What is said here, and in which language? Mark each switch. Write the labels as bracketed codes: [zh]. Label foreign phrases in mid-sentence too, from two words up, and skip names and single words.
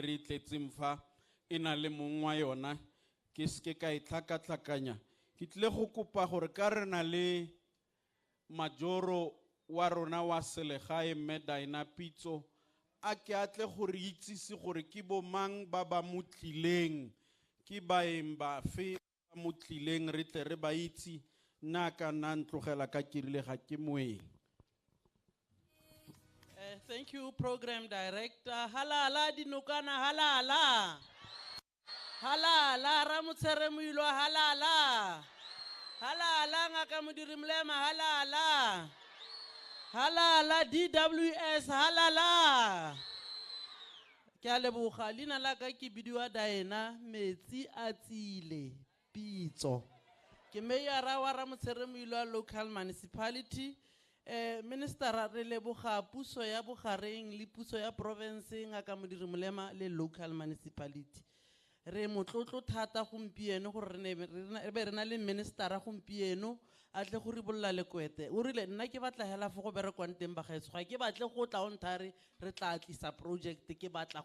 [tn] re itletseng fa e na le mong wa yona ke seke ka e tlhakatlhakanya ke tlile go kopa gore ka re na le majoro wa rona wa selegae mme Daina Pitso a ke atle gore itsise gore ke bomang ba ba mo tlileng ke baeng ba fe ba mo tlileng re tle re ba itse nna ka nna ntlogela ka kirile ga ke moeng. [en] Thank you, Program Director. [tn] Halala Dinokana, halala. Halala Ramutsere Muilo, halala. Halala Ngaka Mudiri Mlema, halala. Halala DWS, halala. Ke leboga lina la ka ke bidiwa Daina metsi a tsile Pitso. Ke meyara wa Ramutsere Muilo [en] local municipality. [tn] Minister re leboga puso ya bogareng le puso ya province ngaka modiri molema le [en] local municipality [tn] re motlotlo thata gompieno gore re be re na le minister a gompieno a tle go ribolla lekwete o rile nna ke batla hela fo go berekwang teng bagaetso ga ke batle go tla ontare re tla tlisa project ke batla